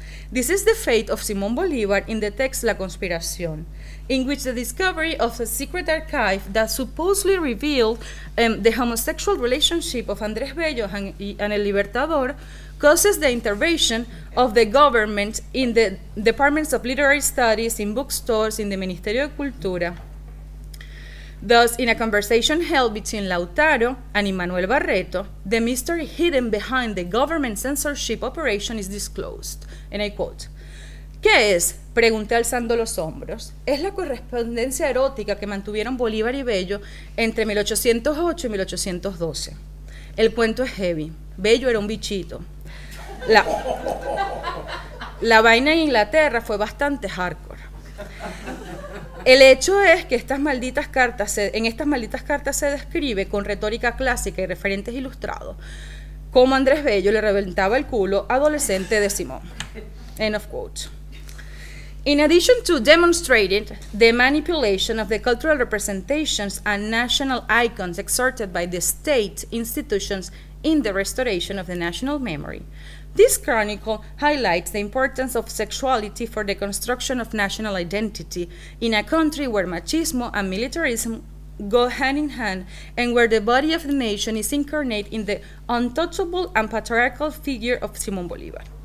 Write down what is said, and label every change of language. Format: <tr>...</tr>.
<en>This is the fate of Simón Bolívar in the text La Conspiración, in which the discovery of a secret archive that supposedly revealed the homosexual relationship of Andrés Bello and El Libertador causes the intervention of the government in the departments of literary studies, in bookstores, in the Ministerio de Cultura. Thus, in a conversation held between Laudaro and Immanuel Barreto, the mystery hidden behind the government censorship operation is disclosed. And I quote,</en> <es>¿qué es? Pregunté alzando los hombros. Es la correspondencia erótica que mantuvieron Bolívar y Bello entre 1808 y 1812. El cuento es heavy. Bello era un bichito. La vaina en Inglaterra fue bastante hardcore. El hecho es que en estas malditas cartas se describe con retórica clásica y referentes ilustrados cómo Andrés Bello le reventaba el culo adolescente de Simón.</es> <en>End of quote. In addition to demonstrating the manipulation of the cultural representations and national icons exerted by the state institutions in the restoration of the national memory, this chronicle highlights the importance of sexuality for the construction of national identity in a country where machismo and militarism go hand in hand, and where the body of the nation is incarnate in the untouchable and patriarchal figure of Simón Bolívar.</en>